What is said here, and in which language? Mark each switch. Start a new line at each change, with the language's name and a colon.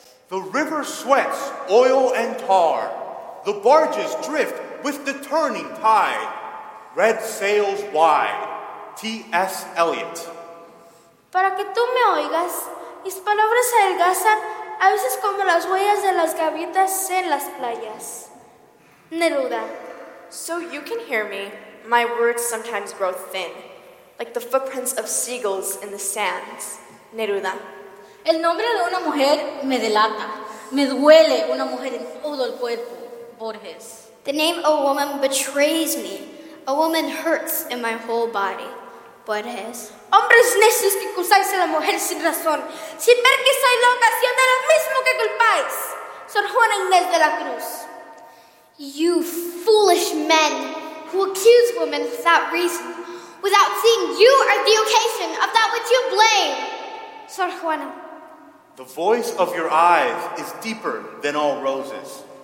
English: The river sweats oil and tar. The barges drift with the turning tide. Red sails wide. T.S. Eliot.
Spanish: Para que tú me oigas, mis palabras adelgazan a veces como las huellas de las gaviotas en las playas. Neruda.
English: So you can hear me, my words sometimes grow thin, like the footprints of seagulls in the sands. Neruda.
Spanish: El nombre de una mujer me delata. Me duele una mujer en todo el cuerpo. Borges.
English: The name of a woman betrays me. A woman hurts in my whole body. Borges.
Spanish: Hombres necios que acusáis a la mujer sin razón, sin ver que soy loca, siendo lo mismo que culpáis. Sor Juana Inés de la Cruz.
English: You foolish men who accuse women without reason, without seeing you are the occasion of that which you blame. Sor Juana. The voice of your eyes is deeper than all roses.